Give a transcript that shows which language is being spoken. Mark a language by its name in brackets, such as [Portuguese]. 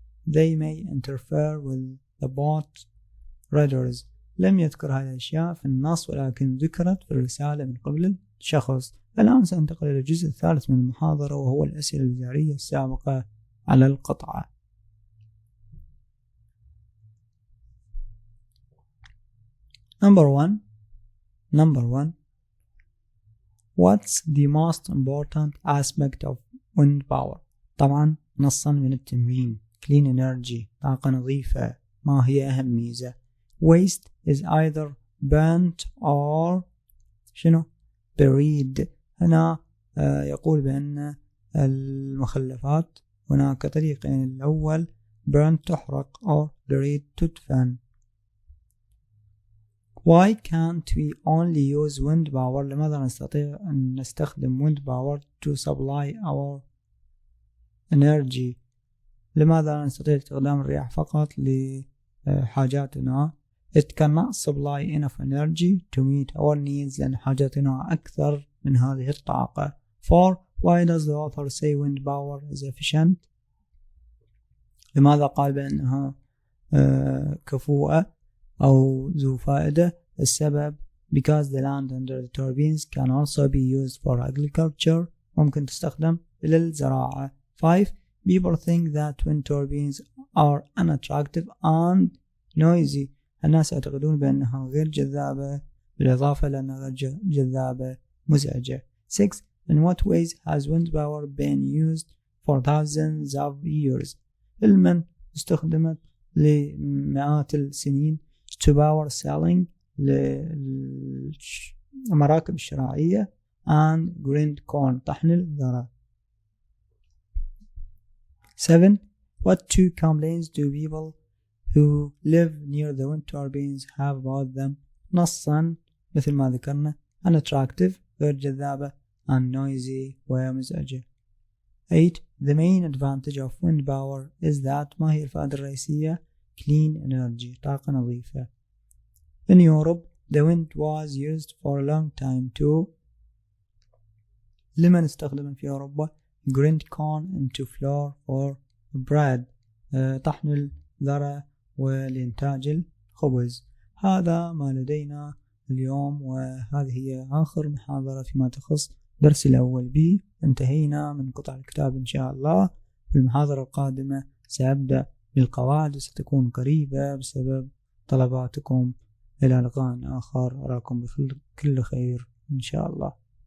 [English] they may interfere with the boat rudders، [Arabic] لم يذكر هذه الأشياء في النص ولكن ذكرت في الرسالة من قبل الشخص. الآن سأنتقل إلى الجزء الثالث من المحاضرة، وهو الأسئلة الوزارية السابقة على القطعة. [English] Number 1, what's the most important aspect of wind power؟ [Arabic] طبعا نصا من التمرين. clean energy، طاقة نظيفة. ما هي أهم ميزة؟ [English] waste is either burnt or buried. [Arabic] هنا يقول بأن المخلفات هناك طريقين، الأول burnt تحرق or buried تدفن. [English] why can't we only use wind power؟ [Arabic] لماذا نستطيع أن نستخدم [English] wind power to supply our energy؟ [Arabic] لماذا نستطيع استخدام الرياح فقط لحاجاتنا؟ [English] it cannot supply enough energy to meet our needs، [Arabic] لأن حاجاتنا أكثر من هذه الطاقة. [English] 4, why does the author say wind power is efficient؟ [Arabic] لماذا قال بأنها كفوءة أو ذو فائدة؟ السبب [English] because the land under the turbines can also be used for agriculture، [Arabic] ممكن تستخدم للزراعة. 5, [English] people think that wind turbines are unattractive and noisy، [Arabic] الناس يعتقدون بأنها غير جذابة، بالإضافة لأنها غير جذابة مزعجة. [English] 6, in what ways has wind power been used for thousands of years؟ [Arabic] علما استخدمت لمئات السنين. [English] to power selling، [Arabic] للمراكب الشراعية. [English] and grind corn، [Arabic] طحن الذرة. [English] 7, what 2 complaints do people who live near the wind turbines have about them؟ [Arabic] نصا مثل ما ذكرنا [English] unattractive [Arabic] غير جذابة [English] and noisy ومزعجة. 8, the main advantage of wind power is that، [Arabic] ما هي الفائدة الرئيسية؟ [English] clean energy، [Arabic] طاقة نظيفة. [English] In Europe The wind was used for a long time to. [Arabic] لمن استخدم في أوروبا [English] grind corn into flour for bread. [Arabic] طحن الذرة ولإنتاج الخبز. هذا ما لدينا اليوم، وهذه هي آخر محاضرة فيما تخص درس الأول B. انتهينا من قطع الكتاب إن شاء الله. في المحاضرة القادمة سأبدأ بالقواعد وستكون قريبة بسبب طلباتكم. إلى لقاء آخر، أراكم بكل خير إن شاء الله.